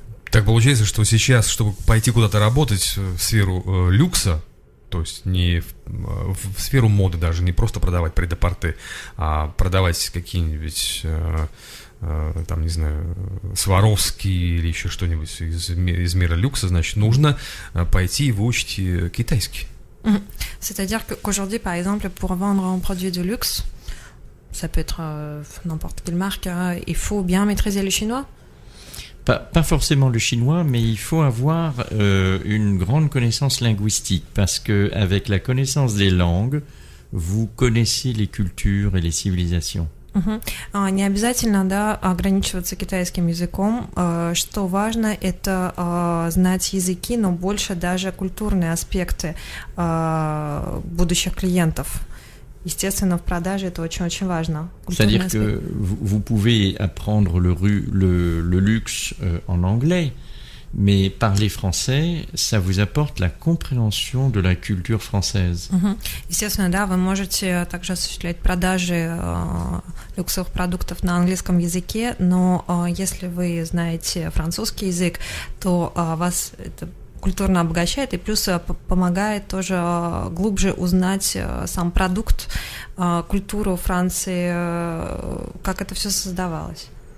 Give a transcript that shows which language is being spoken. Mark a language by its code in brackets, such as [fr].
[ru] Так получается, что сейчас, чтобы пойти куда-то работать в сферу люкса, то есть не в сферу моды даже, не просто продавать прет-а-порте, а продавать какие-нибудь, там, не знаю, Сваровский или еще что-нибудь из мира люкса, значит, нужно пойти и выучить китайский. [fr] C'est-à-dire qu'aujourd'hui, par exemple, pour vendre un produit de luxe, ça peut être n'importe quelle marque, il faut bien maîtriser le chinois. Pas forcément le chinois, mais il faut avoir une grande connaissance linguistique, parce que avec la connaissance des langues, vous connaissez les cultures et les civilisations. [ru] Не обязательно, да, ограничиваться китайским языком. Что важно, это знать языки, но больше даже культурные аспекты будущих клиентов. Естественно, в продаже это очень-очень важно. [fr] C'est-à-dire que vous pouvez apprendre le luxe en anglais, mais parler français, ça vous apporte la compréhension de la culture française. [ru] Естественно, да, вы можете также осуществлять продажи люксовых продуктов на английском языке, но если вы знаете французский язык, то вас это культурно обогащает и плюс помогает тоже глубже узнать сам продукт, культуру Франции, как это все создавалось.